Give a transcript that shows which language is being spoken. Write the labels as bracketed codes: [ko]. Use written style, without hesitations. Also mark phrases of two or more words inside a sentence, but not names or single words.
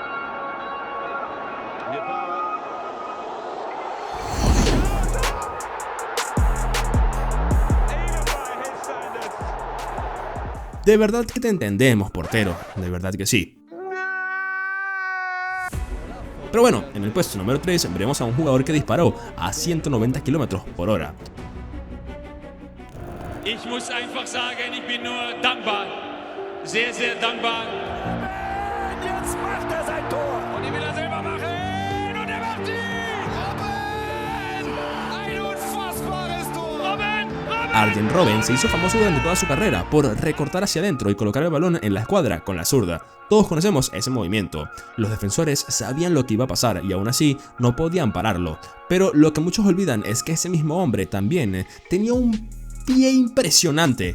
[es] De verdad que te entendemos, portero, de verdad que sí. Pero bueno, en el puesto número 3 veremos a un jugador que disparó a 190 km/h. [de] Ich muss einfach sagen, ich bin nur dankbar. Sehr, sehr dankbar. Jetzt macht sein Tor. Und die will selber machen. Und macht sie. Robben! Ein unfassbares Tor. Robben! [es] Arjen Robben se hizo famoso durante toda su carrera por recortar hacia adentro y colocar el balón en la escuadra con la zurda. Todos conocemos ese movimiento. Los defensores sabían lo que iba a pasar y aún así no podían pararlo. Pero lo que muchos olvidan es que ese mismo hombre también tenía un pie impresionante.